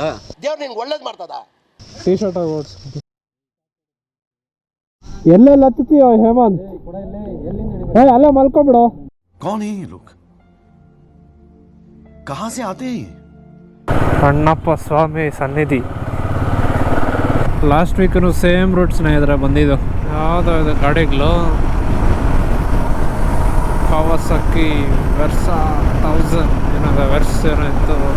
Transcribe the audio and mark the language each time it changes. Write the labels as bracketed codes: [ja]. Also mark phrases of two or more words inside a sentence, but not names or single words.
[kn] ದೇವ್ರು ನಿಂಗೆ ಒಳ್ಳೇದು ಮಾಡ್ತದ. ಟೀ ಶರ್ಟ್ ಆಗಿ ಓಡಿಸ್ಕೊಡು. ಎಲ್ಲೆಲ್ಲ ಹತ್ತಿತೀಯೋ ಹೇಮಂತ್? ಅಲ್ಲೇ ಮಲ್ಕೊಬಿಡು. [hi] कौन है ये लोग? कहां से आते हैं? [kn] ಅಣ್ಣಪ್ಪ ಸ್ವಾಮಿ ಸನ್ನಿಧಿ. [en] last weekū same route [kn] ಸ್ನೇಹಿತರೆ ಬಂದಿದ್ದು. ಯಾವುದೋ ಇದು ಗಾಡಿಗಳು ಕಾವಾಸಕಿ ವರ್ಸಾ 1000 ಏನಾದ ವರ್ಸ್ ಏನೋ ಇತ್ತು.